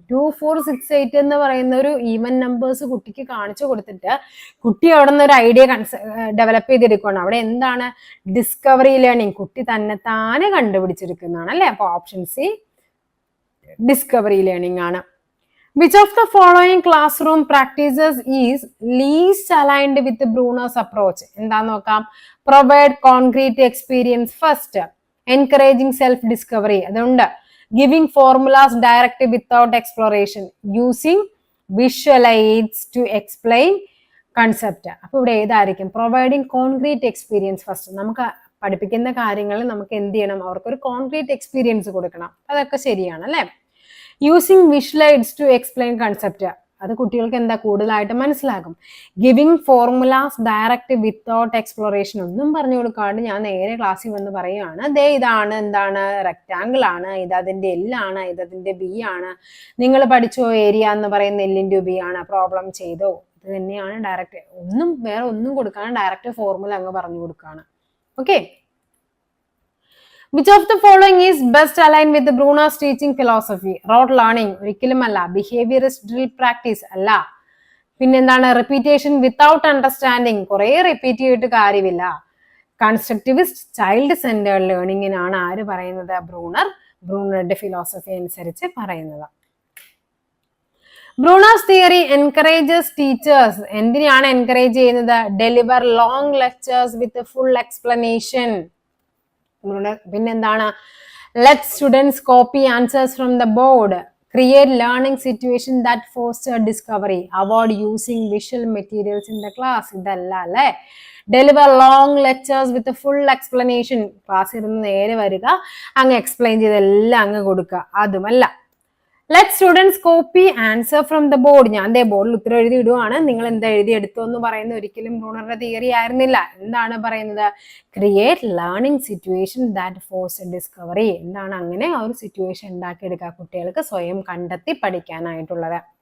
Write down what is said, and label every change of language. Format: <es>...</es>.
<ml>2, 4, 6, 8 എന്ന് പറയുന്ന ഒരു ഈവൻ നമ്പേഴ്സ് കുട്ടിക്ക് കാണിച്ചു കൊടുത്തിട്ട് കുട്ടി അവിടെ നിന്ന് ഒരു ഐഡിയ ഡെവലപ്പ് ചെയ്തെടുക്കുകയാണ്. അവിടെ എന്താണ്? Discovery learning. കുട്ടി താനെ കണ്ടുപിടിച്ചെടുക്കുന്നതാണ് അല്ലെ. അപ്പൊ ഓപ്ഷൻ സി ഡിസ്കവറി ലേണിംഗ് ആണ്.</ml> <en>Which of the following classroom practices is least aligned with Bruner's approach?</en> <ml>എന്താന്ന് നോക്കാം.</ml> <en>Provide concrete experience first. Encouraging self-discovery.</en> <ml>അതുകൊണ്ട്</ml> <en>giving formulas direct without exploration. Using visual aids to explain concept.</en> <ml>അപ്പൊ ഇവിടെ ഏതായിരിക്കും?</ml> <en>Providing concrete experience first.</en> <ml>നമുക്ക് പഠിപ്പിക്കുന്ന കാര്യങ്ങൾ നമുക്ക് എന്ത് ചെയ്യണം? അവർക്കൊരു കോൺക്രീറ്റ് എക്സ്പീരിയൻസ് കൊടുക്കണം. അതൊക്കെ ശരിയാണ് അല്ലെ.</ml> <en>Using visual aids to explain concept.</en> <ml>അത് കുട്ടികൾക്ക് എന്താ കൂടുതലായിട്ട് മനസ്സിലാകും. Giving formulas direct without exploration. ഒന്നും പറഞ്ഞു കൊടുക്കാണ്ട് ഞാൻ നേരെ ക്ലാസ്സിൽ വന്ന് പറയുകയാണ്, ദേ ഇതാണ് എന്താണ് റെക്റ്റാങ്കിൾ ആണ്, ഇത് അതിന്റെ എൽ ആണ്, ഇത് അതിന്റെ ബി ആണ്, നിങ്ങൾ പഠിച്ചോ ഏരിയ എന്ന് പറയുന്ന എല്ലിൻ്റെ ബി ആണ്, പ്രോബ്ലം ചെയ്തോ, ഇത് തന്നെയാണ്. ഡയറക്റ്റ് വേറെ ഒന്നും കൊടുക്കാണ്, ഡയറക്റ്റ് ഫോർമുല അങ്ങ് പറഞ്ഞു കൊടുക്കുകയാണ്. Okay.</ml> <en>Which of the following is best aligned with the Bruner's teaching philosophy?</en> <ml>Rote learning ഒരിക്കലും അല്ല.</ml> <en>Behaviorist drill practice</en> <ml>അല്ല. പിന്നെന്താണ്?</ml> <en>Repetition without understanding.</en> <ml>കുറെ റിപ്പീറ്റ് ചെയ്തിട്ട് കാര്യമില്ല.</ml> <en>Constructivist child centered ലേണിംഗിനാണ്</en> <ml>ആര് പറയുന്നത്? ബ്രൂണറുടെ ഫിലോസഫി അനുസരിച്ച് പറയുന്നത്.</ml> <en>Bruner's theory encourages teachers.</en> <ml>എന്തിനാണ് എൻകറേജ് ചെയ്യുന്നത്?</ml> <en>Deliver long lectures with a full explanation.</en> <ml>പിന്നെന്താണ്?</ml> <en>Let students copy answers from the board. Create learning situation that foster discovery. Avoid using visual materials in the class.</en> <ml>ഇതല്ല അല്ലേ.</ml> <en>Deliver long lectures with a full explanation.</en> <ml>ക്ലാസ്സിൽ ഇരുന്ന് നേരെ വരിക, അങ്ങ് explain ചെയ്തെല്ലാം അങ്ങ് കൊടുക്കുക. അതുമല്ല.</ml> <en>Let students copy answer from the board.</en> <ml>ഞാൻ ബോർഡിൽ ഉത്തരം എഴുതി ഇടുവാണ്, നിങ്ങൾ എന്താ എഴുതി എടുത്തു എന്ന് പറയുന്ന ഒരിക്കലും ബ്രൂണറുടെ തിയറി ആയിരുന്നില്ല. എന്താണ് പറയുന്നത്?</ml> <en>Create learning situation that force discovery.</en> <ml>എന്താണ്? അങ്ങനെ ആ ഒരു സിറ്റുവേഷൻ ഉണ്ടാക്കിയെടുക്കുക, കുട്ടികൾക്ക് സ്വയം കണ്ടെത്തി പഠിക്കാനായിട്ടുള്ളത്.</ml>